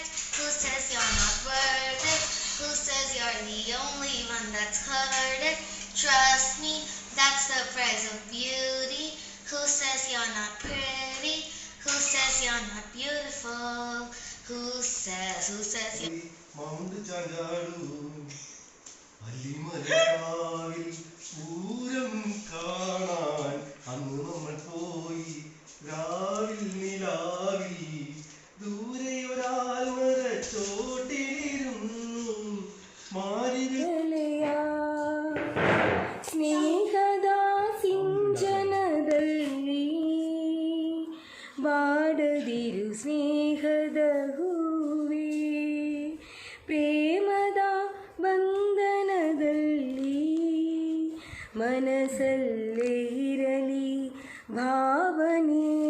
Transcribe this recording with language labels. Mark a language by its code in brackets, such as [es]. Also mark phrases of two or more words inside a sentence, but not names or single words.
[en] Who says you're not worth it? Who says you're the only one that's heard it? Trust me, that's the price of beauty. Who says you're not pretty? Who says you're not beautiful? Who says you're... [ml] മൗണ്ട് ചാഞ്ചാടു അല്ലിമലക്കാവിൽ പൂരം കാണാൻ അന്ന് നമ്മൾ പോയി. രാവിൽ നിലാവിൽ ദൂരെ ഒരാൾ മരച്ചോട്ടിലിരുന്നു [kn] ಸ್ನೇಹದ ಸಿಂಚನದಲ್ಲಿ ಬಾಡದಿರು ಸ್ನೇಹದ ಹೂವೇ ಪ್ರೇಮದ ಬಂಧನದಲ್ಲಿ ಮನಸ್ಸಲ್ಲೇ ಇರಲಿ ಭಾವನೆ.